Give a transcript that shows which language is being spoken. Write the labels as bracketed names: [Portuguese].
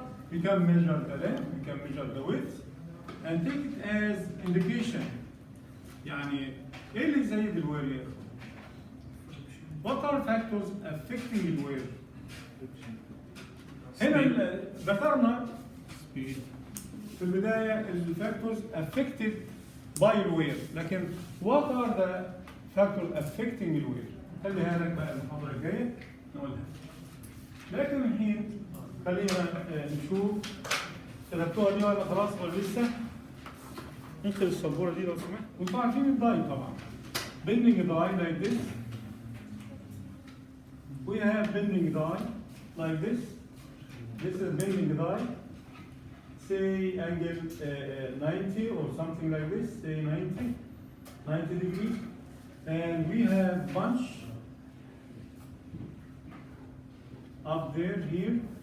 [English] We can measure the length, we can measure the width, and take it as indication. [Arabic] يعني ايه اللي يزيد الوير؟ [English] What are factors affecting [Arabic] الوير؟ هنا ذكرنا في البداية الفاكتورز [English] affected by [Arabic] الوير، لكن [English] what are the factors affecting [Arabic] الوير؟ خليها لك بقى المحاضرة الجاية نقولها. لكن الحين خلينا نشوف كتبتوها دي ولا خلاص ولا لسه؟ ننقل السبورة دي لو سمحت. وانتوا عارفين الداي طبعا. [English] Bending die like this. We have bending die like this. This is bending die. Say angle 90 or something like this. Say 90 degrees. And we have bunch up there here.